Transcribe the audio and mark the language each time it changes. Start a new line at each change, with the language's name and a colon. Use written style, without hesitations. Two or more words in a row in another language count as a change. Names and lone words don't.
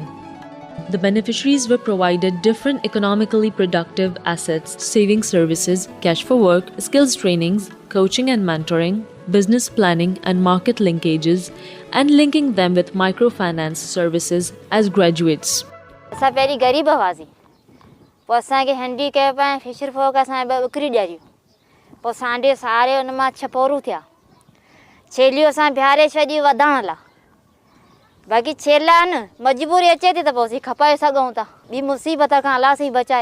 English: The beneficiaries were provided different economically productive assets, saving services, cash for work, skills trainings, coaching and mentoring, business planning and market linkages, and linking them with microfinance services as graduates.
Sindhi: اسان پهرين غريب هئاسين، پوءِ اسانکي هينڊيڪيپ ۽
English: fisher folk
Sindhi: اسانکي ٻه ٻڪري ڏياريون، پوءِ سانڍي ساري ان مان 6 پوريون ٿيا، ڇيليون اسان ٻهاري ڇڏيون وڌائڻ لاءِ، باقي ڇيلا نه مجبوري اچي ٿي ته پوءِ اسين کپائي سگهون ٿا، ٻي مصيبت کان الله سائين بچائي.